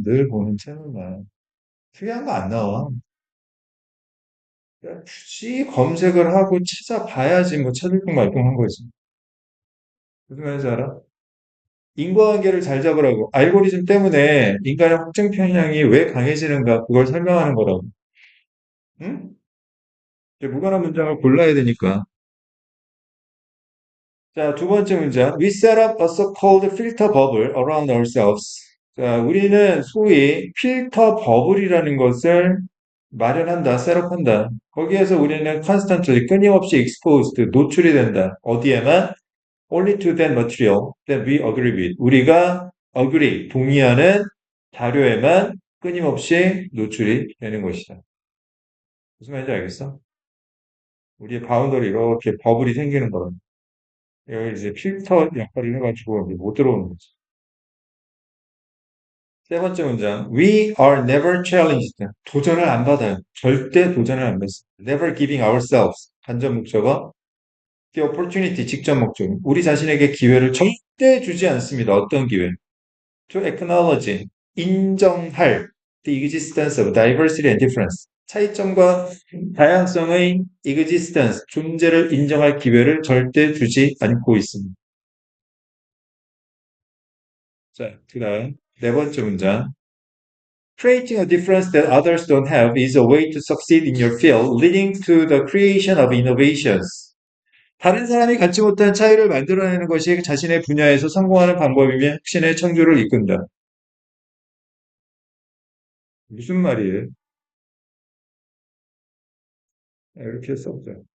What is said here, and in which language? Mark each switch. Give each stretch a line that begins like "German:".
Korean: 늘 보는 채널만. 특이한 거 안 나와. 그러니까 굳이 검색을 하고 찾아봐야지 뭐 찾을 건 말끔한 거지. 무슨 말인지 알아? 인과관계를 잘 잡으라고. 알고리즘 때문에 인간의 확증 편향이 왜 강해지는가 그걸 설명하는 거라고. 응? 이제 무관한 문장을 골라야 되니까. 자, 두 번째 문장.
English: We set up a so-called filter bubble around ourselves.
Korean: 자, 우리는 소위 필터 버블이라는 것을 마련한다, 셋업한다. 거기에서 우리는 constantly, 끊임없이 exposed, 노출이 된다. 어디에만?
English: Only to that material that we agree with.
Korean: 우리가 agree, 동의하는 자료에만 끊임없이 노출이 되는 것이다. 무슨 말인지 알겠어? 우리의 바운더리 이렇게 버블이 생기는 거라. 여기 이제 필터 역할을 해가지고 못 들어오는 거지. 세 번째 문장.
English: We are never challenged.
Korean: 도전을 안 받아요. 절대 도전을 안 받습니다.
English: Never giving ourselves.
Korean: 간접 목적어.
English: The opportunity.
Korean: 직접 목적. 우리 자신에게 기회를 절대 주지 않습니다. 어떤 기회?
English: To acknowledge.
Korean: 인정할.
English: The existence of diversity and difference.
Korean: 차이점과 다양성의 existence. 존재를 인정할 기회를 절대 주지 않고 있습니다. 자, 그 다음. 네 번째 문장.
English: Creating a difference that others don't have is a way to succeed in your field, leading to the creation of innovations.
Korean: 다른 사람이 갖지 못한 차이를 만들어내는 것이 자신의 분야에서 성공하는 방법이며 혁신의 창조를 이끈다. 무슨 말이에요? 이렇게 써보자.